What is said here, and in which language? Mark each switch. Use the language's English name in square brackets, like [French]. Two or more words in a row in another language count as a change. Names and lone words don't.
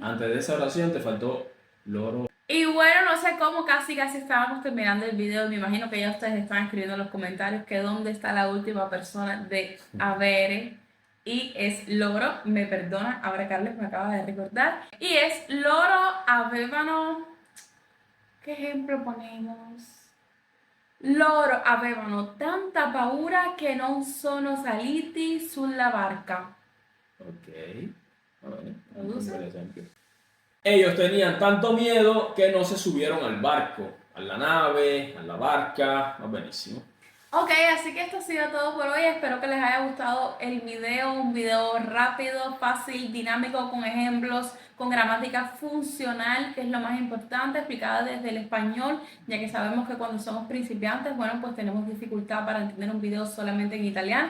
[Spanish] Antes de esa oración te faltó loro. Y bueno, no sé cómo casi estábamos terminando el video. Me imagino que ya ustedes están escribiendo en los comentarios que dónde está la última persona de avere. Y es loro, me perdona, ahora Carlos me acaba de recordar. Y es [Italian] loro avevano. [Spanish] ¿Qué ejemplo ponemos? [Italian] Loro avevano tanta paura che non sono saliti sulla barca. [Spanish] Ok. Bueno, ¿Traduce? [Italian] un bel esempio. [Spanish] Ellos tenían tanto miedo que no se subieron al barco, [Italian] alla nave, alla barca, va benissimo. [Spanish] Ok, así que esto ha sido todo por hoy. Espero que les haya gustado el video, un video rápido, fácil, dinámico, con ejemplos, con gramática funcional, que es lo más importante, explicada desde el español, ya que sabemos que cuando somos principiantes, bueno, pues tenemos dificultad para entender un video solamente en italiano.